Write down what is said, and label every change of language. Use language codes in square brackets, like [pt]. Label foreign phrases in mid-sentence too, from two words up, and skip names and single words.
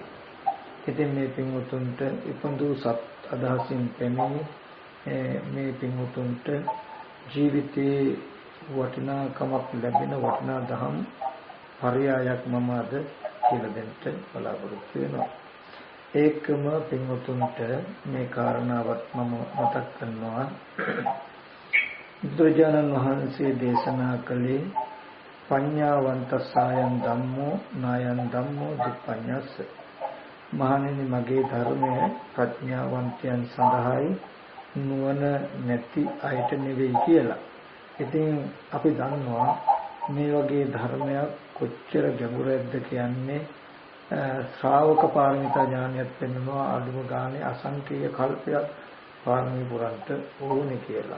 [si] ඉතින් මේ පින්වතුන්ට ඉපඳු සත් අදහසින් පැමිණි මේ පින්වතුන්ට ජීවිතේ වටිනාකමක් ලැබෙන වටිනා දහම් පරයයක් මම අද කියලා දෙන්න බලාපොරොත්තු වෙනවා. ඒකම පින්වතුන්ට මේ කාරණාවත් මම මතක් කරනවා. බුදුරජාණන් වහන්සේ දේශනා කළේ [pi] පඤ්ඤාවන්ත සායන් ධම්මෝ නායන් ධම්මෝ දුප්පඤ්ඤස්ස. [si] මහණෙනි මගේ ධර්මය ප්‍රඥාවන්තයන් සඳහායි නුවණ නැති අයට නෙවෙයි කියලා. ඉතින් අපි දන්නවා මේ වගේ ධර්මයක් කොච්චර ගැඹුරක්ද කියන්නේ ශ්‍රාවක පාරමිතා ඥානයත් පෙන්වනවා අදුම ගානේ අසංකේය කල්පයක් පාරමී පුරන්ට ඕනේ කියලා.